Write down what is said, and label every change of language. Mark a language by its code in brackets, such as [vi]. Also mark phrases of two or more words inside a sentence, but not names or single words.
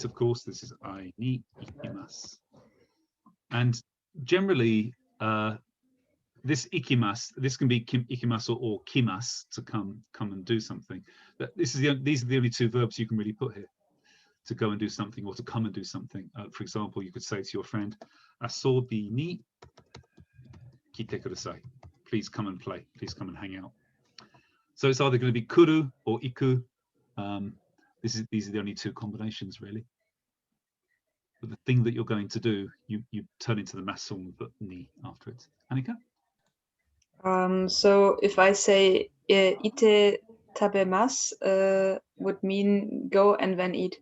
[en] Of course, this is I [ja] に行きます. [en] And generally, this ikimasu, this can be ikimasu or kimasu, to come and do something. But these are the only two verbs you can really put here, to go and do something or to come and do something. For example, you could say to your friend, [ja] 遊びに来てください. [en] Please come and play. Please come and hang out. So it's either going to be kuru or iku. These are the only two combinations, really. But the thing that you're going to do, you turn into the mass form, but ni after it. Annika? So if I say [ja] 行って食べます, [en] would mean go and then eat.